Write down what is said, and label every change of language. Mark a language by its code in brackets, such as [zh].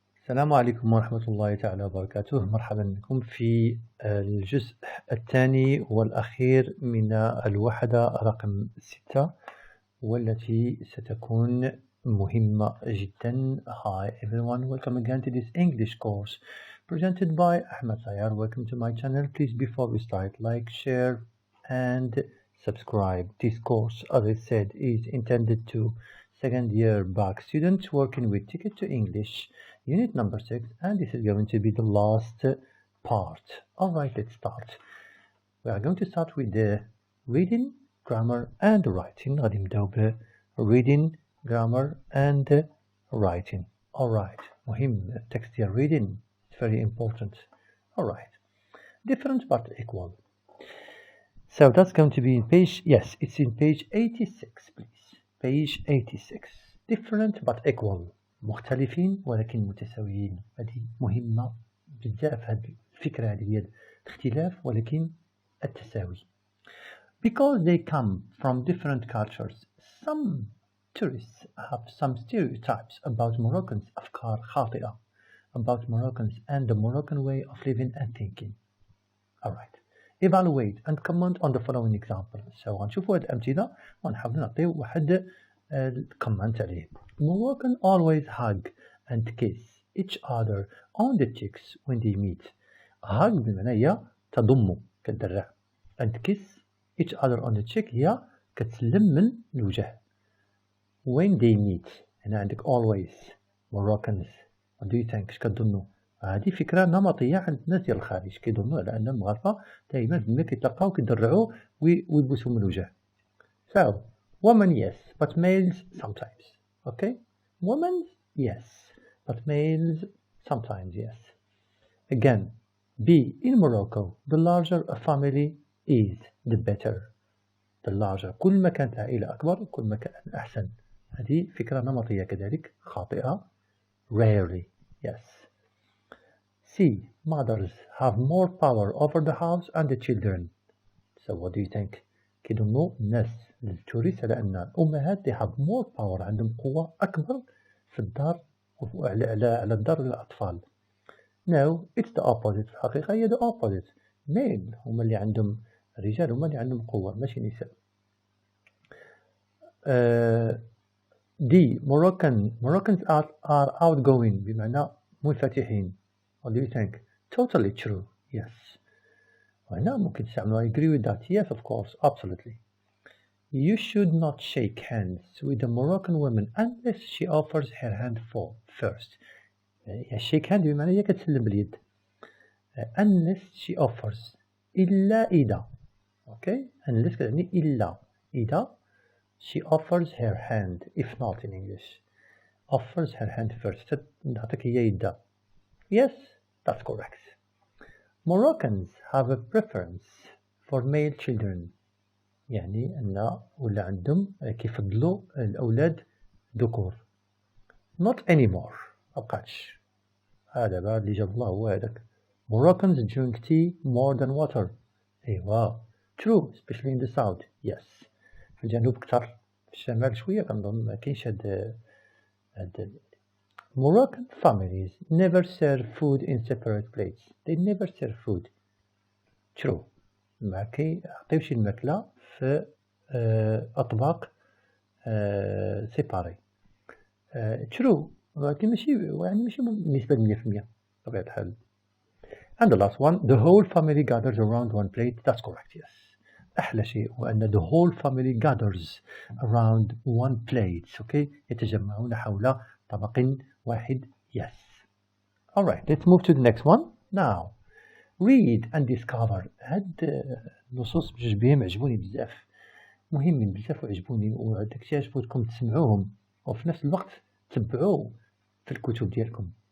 [ar] السلام عليكم ورحمة الله تعالى وبركاته. مرحبا بكم في الجزء الثاني والأخير من الوحدة رقم 6 والتي ستكون مهمة جدا. [en] Hi everyone, welcome again to this English course presented by Ahmed Sayar. Welcome to my channel. Please, before we start, like, share and subscribe. This course, as I said, is intended to second year back students working with Ticket to English unit number 6, and this is going to be the last part. Alright, let's start. We are going to start with the reading, grammar and writing. [ar] غادي نبداو ب [en] reading, grammar and writing. Alright, مهم text here. Reading, it's very important. Alright, different but equal. So that's going to be in page, yes, it's in page 86, please. Page 86. Different but equal. [ar] مختلفين ولكن متساويين. هذه مهمة بزاف، هذه الفكرة هذه ديال الاختلاف ولكن التساوي. [en] Because they come from different cultures, some tourists have some stereotypes about Moroccans, [ar] أفكار خاطئة [en] about Moroccans and the Moroccan way of living and thinking. Alright. Evaluate and comment on the following example. [ar] So غنشوفوا هاد الأمثلة ونحاول نعطيو واحد comment عليه. [en] Moroccan always hug and kiss each other on the cheeks when they meet. [ar] hug بمعنى هي تضم كتدرع [en] and kiss each other on the cheek [ar] هي كتسلم من الوجه. [en] when they meet [ar] هنا عندك always Moroccans. [en] what do you think؟ [ar] اش كتظنوا؟ هذه فكرة نمطية عند الناس ديال الخارج، كيظنوا على أن المغاربة دائما ملي كيتلاقاو كيدرعوا ويبوسوا من الوجه. [en] So women yes, but males sometimes. Okay, women yes, but males sometimes yes. Again, B, in Morocco the larger a family is the better. The larger، [ar] كل ما كانت عائلة أكبر كل ما كان أحسن. هذه فكرة نمطية كذلك خاطئة. [en] Rarely yes. C, mothers have more power over the house and the children. So what do you think؟ [ar] كيظنوا الناس التوريست على أن الأمهات [en] they have more power، [ar] عندهم قوة أكبر في الدار على الدار للأطفال. [en] No, it's the opposite. [ar] في الحقيقة هي [en] the opposite. [ar] male هما اللي عندهم، الرجال هما اللي عندهم قوة ماشي نساء. [en] D, Moroccans are outgoing [ar] بمعنى منفتحين. [en] What do you think؟ Totally true. Yes. [ar] وهنا ممكن تستعملوا [en] I agree with that. Yes, of course, absolutely. You should not shake hands with a Moroccan woman unless she offers her hand first. [ar] shake hand بمعنى هي كتسلم باليد. [en] unless she offers [ar] إلا إذا. [en] Okay? unless [ar] كتعني إلا إذا [en] she offers her hand. If not in English. offers her hand first. [ar] تعطيك هي يدها. [en] Yes, that's correct. Moroccans have a preference for male children. [ar] يعني أن ولا عندهم كيفضلوا الأولاد ذكور. [en] Not anymore. [ar] مبقاتش. هذا بعد اللي جاب الله هو هذاك. [en] Moroccans drink tea more than water. [ar] أيوا. [en] True, especially in the south. [ar] Yes. في الجنوب كتر. في الشمال شوية كنظن ما كاينش هاد [en] Moroccan families never serve food in separate plates. They never serve food. True. [ar] ما كيعطيوش الماكلة في أطباق سيباري. [en] True. [ar] ولكن ماشي بنسبة 100% بطبيعة الحال. [en] And the last one, the whole family gathers around one plate. That's correct. Yes. [ar] أحلى شيء هو أن [en] the whole family gathers around one plate. [ar] Okay. يتجمعون حول طبق واحد. Yes. [en] Alright, let's move to the next one. Now, read and discover. [ar] هاد النصوص بجوج بهم عجبوني بزاف، مهمين بزاف وعجبوني، وداكشي عجبوكم تسمعوهم وفي نفس الوقت تبعوا في الكتب ديالكم.